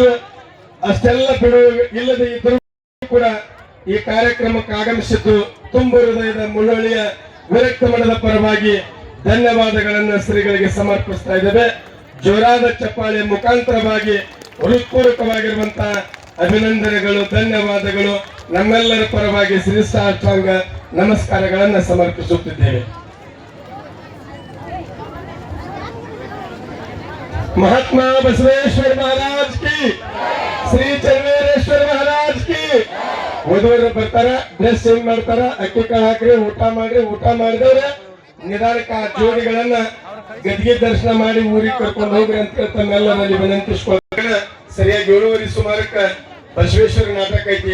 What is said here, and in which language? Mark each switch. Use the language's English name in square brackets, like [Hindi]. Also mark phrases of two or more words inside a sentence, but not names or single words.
[Kannada] ಅಷ್ಟೆಲ್ಲ ಬಿಡುವು ಇಲ್ಲದೆ ಇದ್ರೂ ಕೂಡ ಈ ಕಾರ್ಯಕ್ರಮಕ್ಕೆ ಆಗಮಿಸಿದ್ದು ತುಂಬ ಹೃದಯದ ಮುಳ್ಳೊಳ್ಳಿಯ ವಿರಕ್ತ ಮಠದ ಪರವಾಗಿ ಧನ್ಯವಾದಗಳನ್ನು ಶ್ರೀಗಳಿಗೆ ಸಮರ್ಪಿಸ್ತಾ ಇದ್ದೇವೆ. ಜೋರಾದ ಚಪ್ಪಾಳೆ ಮುಖಾಂತರವಾಗಿ ಹೃತ್ಪೂರ್ವಕವಾಗಿರುವಂತಹ ಅಭಿನಂದನೆಗಳು, ಧನ್ಯವಾದಗಳು ನಮ್ಮೆಲ್ಲರ ಪರವಾಗಿ ಶ್ರೀ ಸಾಷ್ಟಾಂಗ ನಮಸ್ಕಾರಗಳನ್ನು ಸಮರ್ಪಿಸುತ್ತಿದ್ದೇವೆ. [Hindi] महात्मा बसवेश्वर महाराज की, श्री चन्नेश्वर महाराज की. [Kannada] ವಧುವರು ಬರ್ತಾರ, [English] dress change [Kannada] ಮಾಡ್ತಾರ, ಅಕ್ಕಿ ಕಾಳು ಹಾಕ್ರಿ, ಊಟ ಮಾಡ್ರಿ. ಊಟ ಮಾಡಿದವ್ರೆ ನಿಧಾನಕ್ಕೆ ಆ ಜೋಡಿಗಳನ್ನ ಗದ್ಗೆ ದರ್ಶನ ಮಾಡಿ ಊರಿಗೆ ಕರ್ಕೊಂಡು ಹೋಗ್ರಿ ಅಂತ ತಮ್ಮೆಲ್ಲರಲ್ಲಿ ವಿನಂತಿಸ್ಕೊಳ್ತಾರೆ. ಸರಿಯಾಗಿ 7:30 ಸುಮಾರಕ್ಕೆ ಬಸವೇಶ್ವರ ನಾಟಕ ಐತಿ.